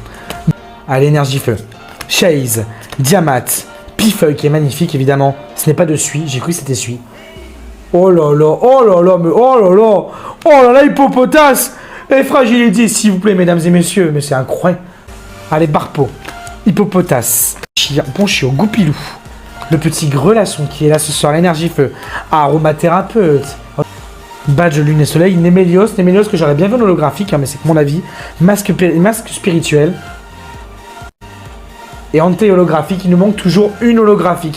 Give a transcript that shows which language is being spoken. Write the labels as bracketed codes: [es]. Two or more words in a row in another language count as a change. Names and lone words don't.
[fr] Allez, énergie feu. Chase. Diamat. Pifeuille qui est magnifique, évidemment. Ce n'est pas de suie. J'ai cru que c'était suie. Oh là là, oh là là, mais oh là là. Oh là là, Hippopotas. Et fragilité, s'il vous plaît, mesdames et messieurs. Mais c'est incroyable. Allez, Barpo. Hippopotas. Ponchio. Goupilou. Le petit Grelasson qui est là ce soir. L'énergie feu. Aromathérapeute. Badge Lune et Soleil. Némélios. Némélios que j'aurais bien vu en holographique, hein, mais c'est que mon avis. Masque spirituel. Et anti-holographique. Il nous manque toujours une holographique.